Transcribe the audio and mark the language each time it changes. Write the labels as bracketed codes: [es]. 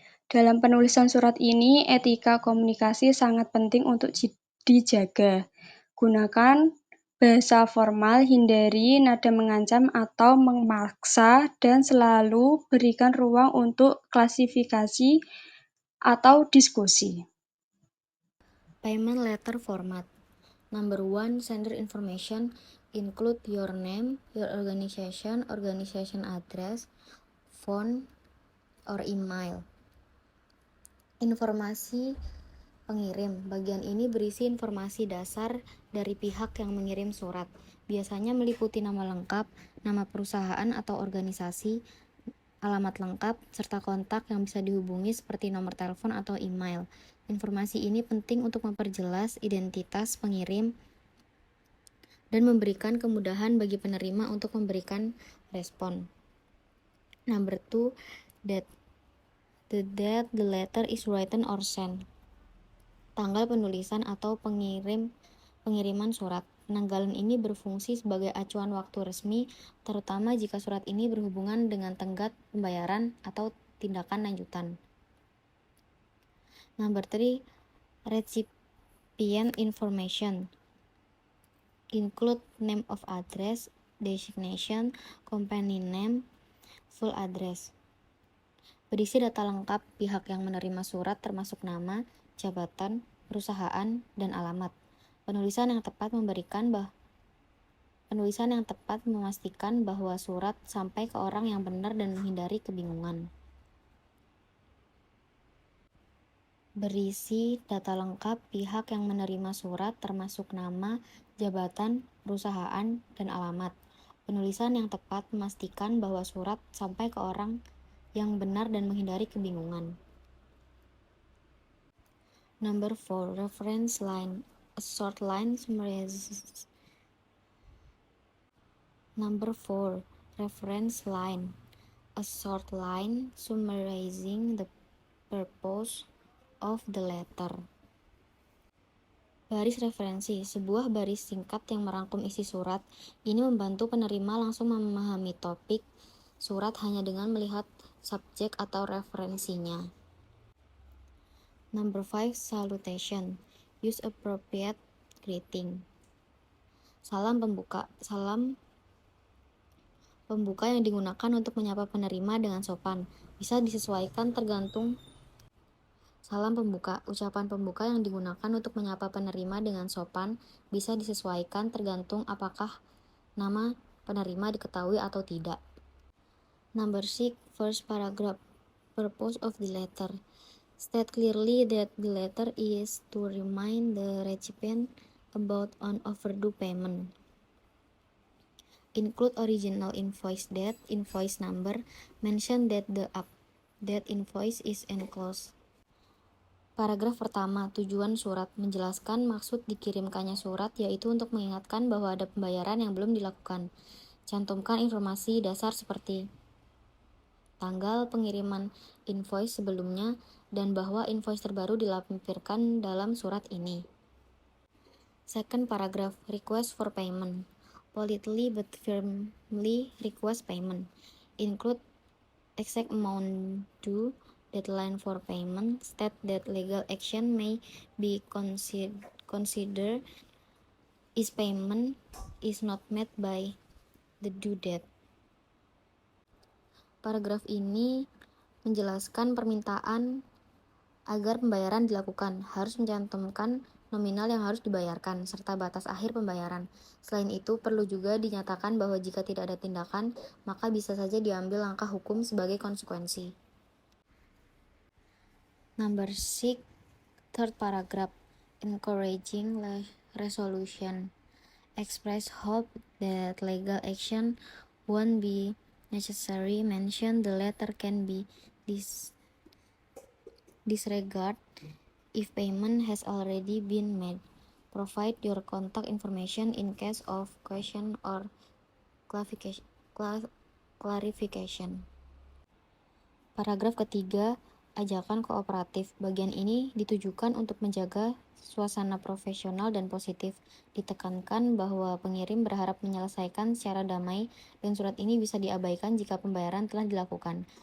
[id] Dalam penulisan surat ini, etika komunikasi sangat penting untuk dijaga. Gunakan bahasa formal, hindari nada mengancam atau memaksa, dan selalu berikan ruang untuk klasifikasi atau diskusi. [en] Payment letter format. Number 1, sender information include your name, your organization address, phone, or email. [id] Informasi pengirim. Bagian ini berisi informasi dasar dari pihak yang mengirim surat. Biasanya meliputi nama lengkap, nama perusahaan atau organisasi, alamat lengkap, serta kontak yang bisa dihubungi seperti nomor telepon atau email. Informasi ini penting untuk memperjelas identitas pengirim dan memberikan kemudahan bagi penerima untuk memberikan respon. [en] Number 2, that the date the letter is written or sent. [id] Tanggal penulisan atau pengiriman surat. Penanggalan ini berfungsi sebagai acuan waktu resmi, terutama jika surat ini berhubungan dengan tenggat pembayaran atau tindakan lanjutan. [en] Number 3, recipient information. Include name of address, designation, company name, full address. [id] Berisi data lengkap pihak yang menerima surat termasuk nama, jabatan, perusahaan, dan alamat. Penulisan yang tepat memastikan bahwa surat sampai ke orang yang benar dan menghindari kebingungan. Berisi data lengkap pihak yang menerima surat termasuk nama, jabatan, perusahaan, dan alamat. Penulisan yang tepat memastikan bahwa surat sampai ke orang yang benar dan menghindari kebingungan. [en] Number 4, reference line. A short line summarizes. Number 4, reference line. A short line summarizing the purpose of the letter. [id] Baris referensi, sebuah baris singkat yang merangkum isi surat. Ini membantu penerima langsung memahami topik surat hanya dengan melihat subjek atau referensinya. [en] Number 5, salutation. Use appropriate greeting. [id] Salam pembuka yang digunakan untuk menyapa penerima dengan sopan. Bisa disesuaikan tergantung Salam pembuka. Ucapan pembuka yang digunakan untuk menyapa penerima dengan sopan bisa disesuaikan tergantung apakah nama penerima diketahui atau tidak. [en] Number 6, first paragraph. Purpose of the letter. State clearly that the letter is to remind the recipient about an overdue payment. Include original invoice date, invoice number. Mention that that invoice is enclosed. [id] Paragraf pertama, tujuan surat. Menjelaskan maksud dikirimkannya surat, yaitu untuk mengingatkan bahwa ada pembayaran yang belum dilakukan. Cantumkan informasi dasar seperti tanggal pengiriman invoice sebelumnya dan bahwa invoice terbaru dilampirkan dalam surat ini. [en] Second paragraph, request for payment. Politely but firmly request payment. Include exact amount due, deadline for payment. State that legal action may be considered if payment is not met by the due date. [id] Paragraf ini menjelaskan permintaan agar pembayaran dilakukan, harus mencantumkan nominal yang harus dibayarkan, serta batas akhir pembayaran. Selain itu, perlu juga dinyatakan bahwa jika tidak ada tindakan, maka bisa saja diambil langkah hukum sebagai konsekuensi. [en] Number 6, third paragraph, encouraging resolution. Express hope that legal action won't be necessary. Mention the letter can be disregarded if payment has already been made. Provide your contact information in case of question or clarification. [id] Paragraf ketiga, ajakan kooperatif. Bagian ini ditujukan untuk menjaga suasana profesional dan positif. Ditekankan bahwa pengirim berharap menyelesaikan secara damai dan surat ini bisa diabaikan jika pembayaran telah dilakukan.